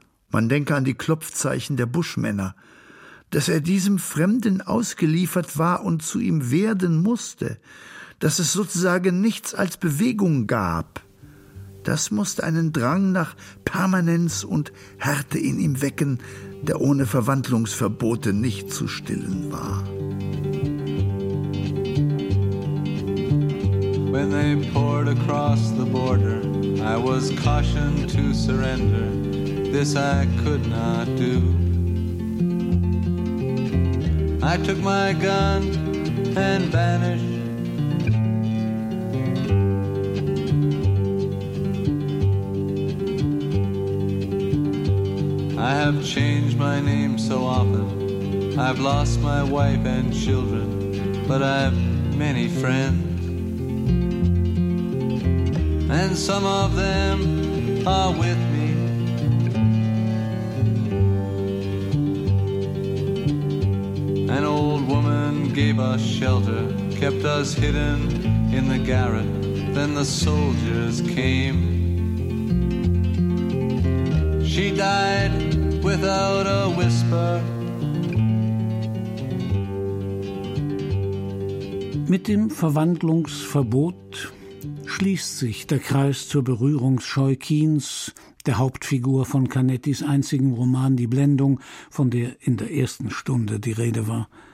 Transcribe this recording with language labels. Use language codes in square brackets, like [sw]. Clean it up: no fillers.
[de] Man denke an die Klopfzeichen der Buschmänner. Dass er diesem Fremden ausgeliefert war und zu ihm werden musste. Dass es sozusagen nichts als Bewegung gab. Das musste einen Drang nach Permanenz und Härte in ihm wecken, der ohne Verwandlungsverbote nicht zu stillen war. [en] When they poured across the border, I was cautioned to surrender. this I could not do. I took my gun and vanished. I have changed my name so often. I've lost my wife and children, but I've many friends, and some of them are with me. An old woman gave us shelter, kept us hidden in the garret. Then the soldiers came. She died without a whisper. [de] Mit dem Verwandlungsverbot schließt sich der Kreis zur Berührungsscheu Keens, der Hauptfigur von Canettis einzigen Roman Die Blendung, von der in der ersten Stunde die Rede war.